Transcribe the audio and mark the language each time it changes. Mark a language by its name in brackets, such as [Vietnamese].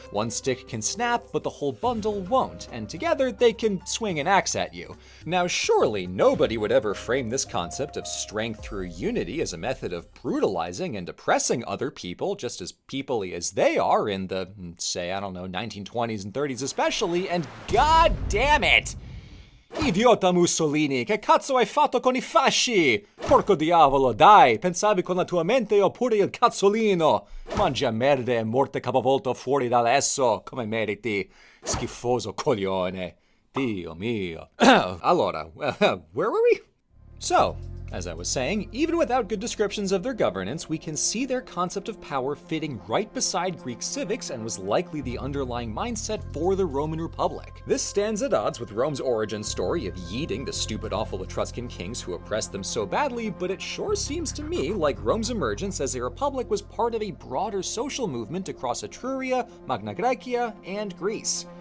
[English] One stick can snap, but the whole bundle won't, and together they can swing an axe at you. Now surely nobody would ever frame this concept of strength through unity as a method of brutalizing and oppressing other people just as people-y as they are in the, say, 1920s and 30s especially, and god damn it! [Italian] Idiota Mussolini, che cazzo hai fatto con I fasci? Porco diavolo, dai, pensavi con la tua mente oppure il cazzolino? Mangia merda e morte capovolto fuori dall'esso, come meriti, schifoso coglione. Dio mio. Allora, [English] where were we? So, as I was saying, even without good descriptions of their governance, we can see their concept of power fitting right beside Greek civics and was likely the underlying mindset for the Roman Republic. This stands at odds with Rome's origin story of yeeting the stupid, awful Etruscan kings who oppressed them so badly, but it sure seems to me like Rome's emergence as a republic was part of a broader social movement across Etruria, Magna Graecia, and Greece.